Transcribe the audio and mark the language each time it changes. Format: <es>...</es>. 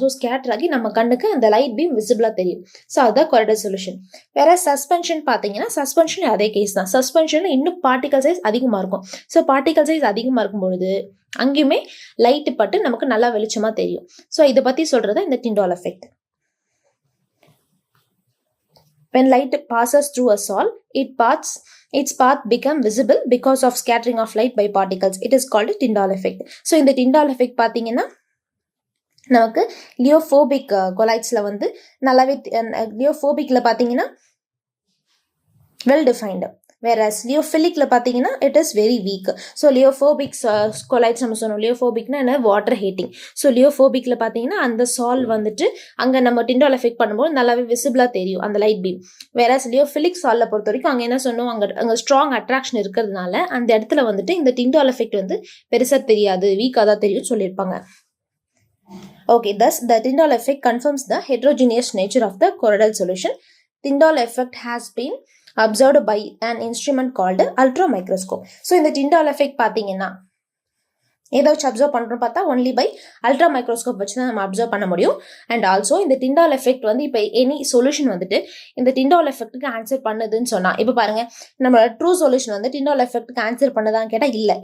<ta>So scatter ஆகி நம்ம கண்ணுக்கு அந்த லைட் பீம் விசிபிளாக தெரியும். ஸோ அதுதான் கொரடல் சொல்யூஷன். வேற சஸ்பென்ஷன் பார்த்தீங்கன்னா சஸ்பென்ஷன் அதே கேஸ் தான். சஸ்பென்ஷனில் இன்னும் பார்ட்டிகல் சைஸ் அதிகமாக இருக்கும். ஸோ பார்ட்டிகல் சைஸ் அதிகமாக இருக்கும் பொழுது அங்கேயுமே லைட்டு பட்டு நமக்கு நல்லா வெளிச்சமாக தெரியும். ஸோ இதை பற்றி சொல்கிறது இந்த Tyndall effect.</ta> <en>When light passes through a solid, its path become visible because of scattering of light by particles. It is called a Tyndall effect.</en> <ta>So இந்த Tyndall effect பார்த்தீங்கன்னா நமக்கு லியோஃபோபிக் கொலைட்ஸில் வந்து நல்லாவே லியோஃபோபிக்கில் பார்த்தீங்கன்னா well defined. Whereas லியோஃபிலிக்ல பார்த்தீங்கன்னா</ta> <en>It is very weak.</en> <ta>So லியோஃபோபிக் collides நம்ம சொன்னோம். லியோஃபோபிக்னா என்ன, வாட்டர் ஹீட்டிங். ஸோ லியோஃபோபிக்ல பார்த்தீங்கன்னா அந்த சால் வந்துட்டு அங்கே நம்ம டிண்டால் எஃபெக்ட் பண்ணும்போது நல்லாவே விசிபிளாக தெரியும் அந்த லைட் பீம். வேற லியோஃபிலிக் சாலில் பொறுத்த வரைக்கும் அங்கே என்ன சொன்னோம், அங்கே ஸ்ட்ராங் அட்ராக்ஷன் இருக்கிறதுனால அந்த இடத்துல வந்துட்டு இந்த டிண்டால் எஃபெக்ட் வந்து பெருசாக தெரியாது, வீக்காக தான் தெரியும்னு சொல்லியிருப்பாங்க.</ta> <en>Okay, thus the Tyndall effect confirms the heterogeneous nature of the colloidal solution. Tyndall effect has been observed by an instrument called ultramicroscope.</en> <ta>So இந்த Tyndall effect பார்த்தீங்கன்னா ஏதோ வச்சு அப்சர்வ் பண்ணுறோம் பார்த்தா</ta> <en>only by ultra microscope</en> <ta>வச்சு தான் நம்ம observe பண்ண முடியும். அண்ட் ஆல்சோ இந்த டிண்டால் எஃபெக்ட் வந்து இப்போ எனி சொல்யூஷன் வந்துட்டு இந்த டிண்டால் எஃபெக்ட்டுக்கு ஆன்சர் பண்ணுதுன்னு சொன்னால், இப்போ பாருங்க நம்ம ட்ரூ சொல்யூஷன் வந்து டிண்டால் எஃபெக்ட்டுக்கு ஆன்சர் பண்ணதான்னு கேட்டால் இல்லை.</ta>